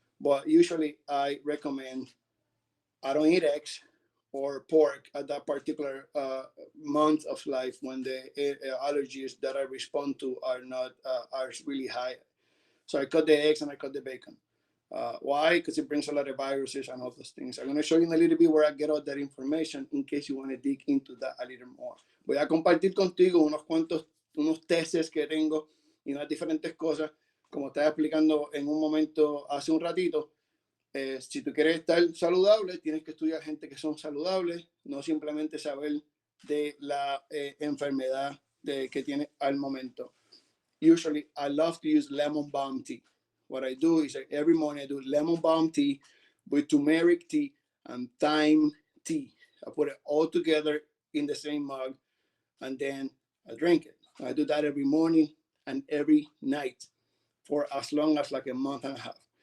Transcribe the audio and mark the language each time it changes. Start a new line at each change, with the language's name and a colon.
English: But usually I recommend, I don't eat eggs or pork at that particular month of life when the allergies that I respond to are not are really high. So I cut the eggs and I cut the bacon. Why? Because it brings a lot of viruses and all those things. I'm going to show you in a little bit where I get all that information in case you want to dig into that a little more.
Spanish: Voy a compartir contigo unos tests que tengo y unas diferentes cosas, como estaba explicando en un momento hace un ratito. Si tú quieres estar saludable, tienes que estudiar gente que son saludables, no simplemente saber de la enfermedad que tiene al momento.
English: Usually, I love to use lemon balm tea. What I do is every morning I do lemon balm tea with turmeric tea and thyme tea. I put it all together in the same mug and then I drink it. I do that every morning and every night for as long as like a month and a half.